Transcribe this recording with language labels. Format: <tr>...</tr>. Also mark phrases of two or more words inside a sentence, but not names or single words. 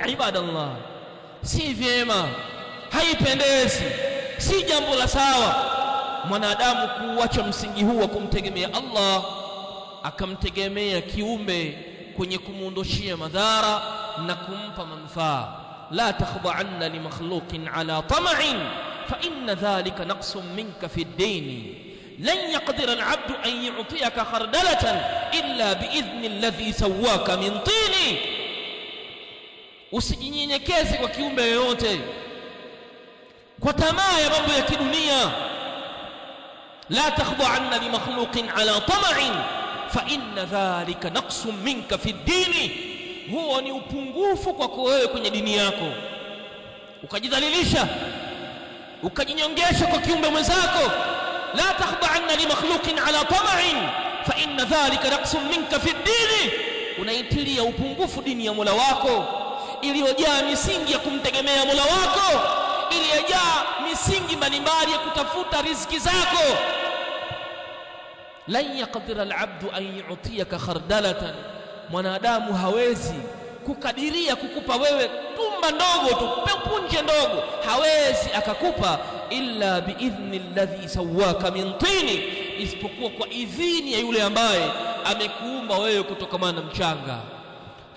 <sw>Ibadallah, si vyema, haipendezi, si jambo la sawa mwanadamu kuacha msingi huu wa kumtegemea Allah akamtegemea kiumbe kwenye kumuondoshia madhara na kumpa manufaa.</sw> <ar>لا تخضعن لمخلوق على طمع فإن ذلك نقص منك في الدين. لن يقدر العبد أن يعطيك خردلة إلا بإذن الذي سواك من طين.</ar> <sw>Usijinyenyekeze kwa kiumbe yoyote kwa tamaa ya mambo ya kidunia.</sw> <ar>لا تخضعن لمخلوق على طمع فإن ذلك نقص منك في الدين.</ar> <sw>Huo ni upungufu kwako wewe kwenye dini yako, ukajidhalilisha, ukajinyongesha kwa kiumbe mwenzako.</sw> <ar>لا تخضعن لمخلوق على طمع فإن ذلك نقص منك في الدين.</ar> <sw>Unaitilia upungufu dini ya Mola wako iliyojaa misingi ya kumtegemea Mola wako, iliyojaa misingi mbalimbali ya kutafuta riziki zako.</sw> <ar>لن يقدر العبد أن يعطيك خردلة,</ar> <sw>mwanadamu hawezi kukadiria kukupa wewe tumba ndogo tu, punje ndogo, hawezi akakupa</sw> <ar>إلا بإذن الذي سواك من طين,</ar> <sw>isipokuwa kwa idhini ya yule ambaye amekuumba wewe kutokana na mchanga.</sw>